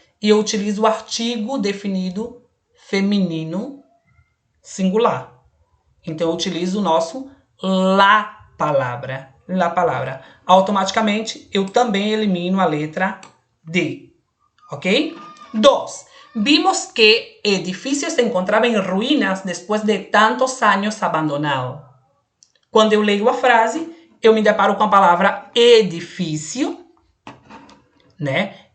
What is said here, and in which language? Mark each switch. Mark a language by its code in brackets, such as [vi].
[pt] E eu utilizo o artigo definido feminino singular. Então, eu utilizo o nosso la palavra. La palavra. Automaticamente, eu também elimino a letra D. Ok? 2. [es] Vimos que el edificio se encontraba en ruínas después de tantos años abandonado. [pt] Quando eu leio a frase, eu me deparo com a palavra edifício, né?